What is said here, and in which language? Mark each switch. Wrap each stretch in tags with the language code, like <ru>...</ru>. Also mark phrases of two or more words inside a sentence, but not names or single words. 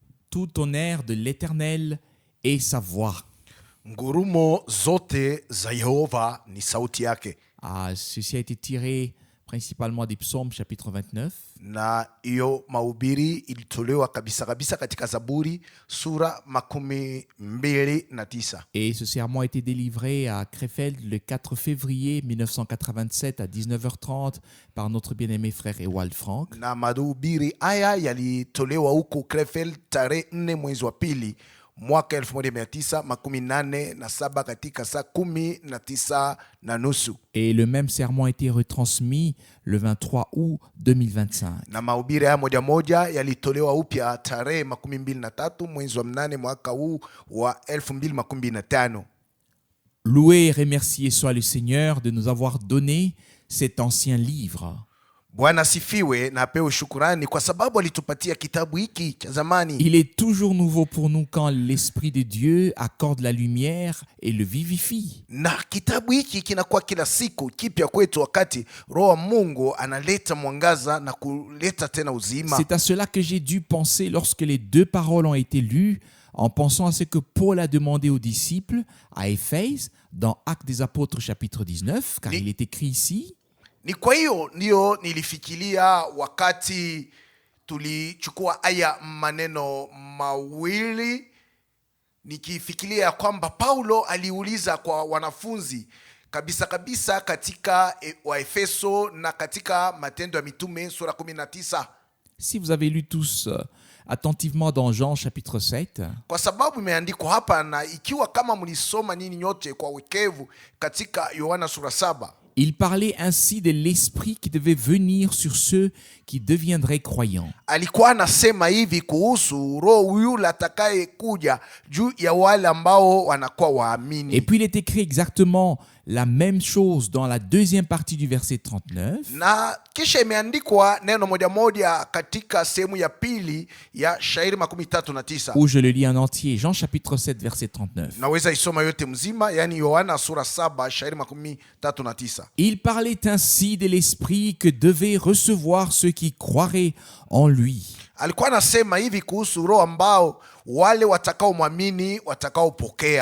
<fr>tout tonnerre de l'Éternel est sa voix.</fr> <sw>Ngurumo zote za Yehova ni sauti yake.</sw> <fr>Ceci a été tiré principalement des psaumes chapitre 29.</fr> <sw>Na iyo mahubiri ilitolewa kabisa kabisa katika Zaburi sura 29.</sw> <fr>Et ce sermon a été délivré à Krefeld le 4 février 1987 à 19h30 par notre bien-aimé frère Ewald Frank.</fr> <sw>Na mahubiri haya yalitolewa huko Krefeld tarehe 4 mwezi wa pili mwaka 1987 katika saa 19:30.</sw> <fr>Et le même sermon a été retransmis le 23 août 2025.</fr> <sw>Na mahubiri haya moja moja yalitolewa upya tarehe 23 mwezi wa 8 mwaka huu wa 2025.</sw> <fr>Loué et remercié soit le Seigneur de nous avoir donné cet ancien livre.</fr> <sw>Bwana sifiwe na apewe shukurani kwa sababu alitupatia kitabu hiki cha zamani.</sw> <fr>Il est toujours nouveau pour nous quand l'Esprit de Dieu accorde la lumière et le vivifie.</fr> <sw>Na kitabu hiki kinakuwa kila siku kipya kwetu wakati Roho wa Mungu analeta mwangaza na kuleta tena uzima.</sw> <fr>C'est à cela que j'ai dû penser lorsque les deux paroles ont été lues, en pensant à ce que Paul a demandé aux disciples à Éphèse dans Actes des Apôtres chapitre 19, car il est écrit ici.</fr> <sw>Ni kwa hiyo ndio nilifikiria wakati tulichukua aya maneno mawili, nikifikiria kwamba Paulo aliuliza kwa wanafunzi kabisa kabisa katika Waefeso na katika Matendo ya Mitume sura 19.</sw> <fr>Si vous avez lu tous attentivement dans Jean chapitre 7,</fr> <sw>kwa sababu imeandikwa hapa, na ikiwa kama mlisoma nini nyote kwa wekevu katika Yohana sura 7,</sw> <fr>il parlait ainsi de l'Esprit qui devait venir sur ceux qui deviendraient croyants.</fr> <sw>Alikuwa anasema hivi kuhusu Roho yule atakaye kuja juu ya wale ambao wanakuwa waamini.</sw> <fr>Et puis il est écrit exactement la même chose dans la deuxième partie du verset 39.</fr> <sw>Na kisha imeandikwa neno moja moja katika sehemu ya pili ya shairi 39.</sw> <fr>Où je le lis en entier, Jean chapitre 7 verset 39.</fr> <sw>Naweza isoma yote mzima, yani Yohana sura 7 shairi 39.</sw> <fr>Il parlait ainsi de l'Esprit que devaient recevoir ceux qui croiraient en lui.</fr> <sw>Alikuwa anasema hivi kuhusu Roho ambao wale watakao muamini watakao pokea.</sw>